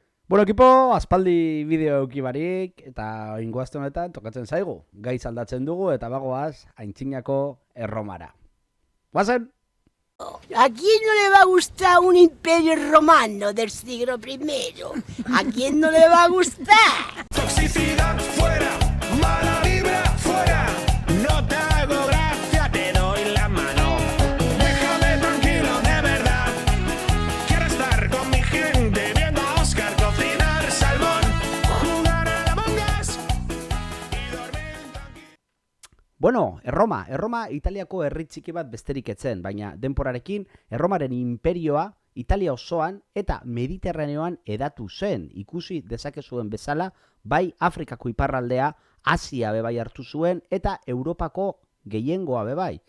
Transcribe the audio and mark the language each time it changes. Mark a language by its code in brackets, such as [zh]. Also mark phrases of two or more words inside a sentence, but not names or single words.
[eu] Bueno, ekipo, aspaldi bideo euki barik, eta ingoazte honetan tokatzen zaigu. Gaiz aldatzen dugu eta bagoaz aintzinako Erromara. Guazen! [es] ¿A quién no le va a gustar un imperio romano del siglo I? ¿A quién no le va a gustar? Toxicidad fuera, mala vibra fuera. No te hago gracia, te doy la mano. Déjame tranquilo, de verdad. Quiero estar con mi gente viendo a Oscar cocinar salmón, jugar a la Among Us y dormir tranquilo. [eu] Bueno, Erroma Italiako herri txiki bat besterik etzen, baina denporarekin Erromaren imperioa Italia osoan eta Mediterraneoan edatu zen. Ikusi dezakezuen bezala, bai Afrikako iparraldea, Asia bebai hartu zuen eta Europako gehiengoa bebai.